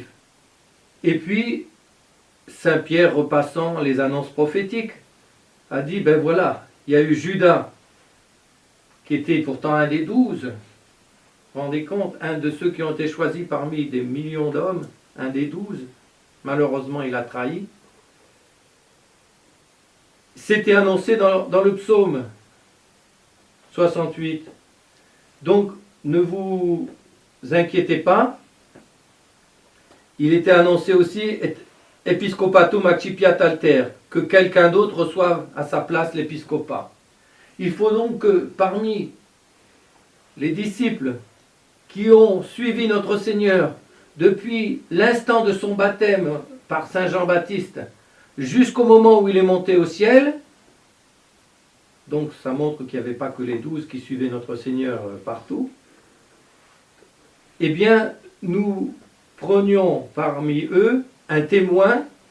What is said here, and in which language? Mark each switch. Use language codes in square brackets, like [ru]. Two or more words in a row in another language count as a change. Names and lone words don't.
[fr] Et puis, Saint Pierre, repassant les annonces prophétiques, a dit, ben voilà, il y a eu Judas, qui était pourtant un des 12, vous vous rendez compte, un de ceux qui ont été choisis parmi des millions d'hommes, un des 12, malheureusement il a trahi. C'était annoncé dans le psaume 68. Donc, ne vous inquiétez pas. Il était annoncé aussi [la] Episcopatum accipiat alter, [fr] que quelqu'un d'autre reçoive à sa place l'épiscopat. Il faut donc que parmi les disciples qui ont suivi notre Seigneur depuis l'instant de son baptême par Saint Jean-Baptiste jusqu'au moment où il est monté au ciel, donc ça montre qu'il n'y avait pas que les 12 qui suivaient notre Seigneur partout, eh bien nous prenions parmi eux un témoin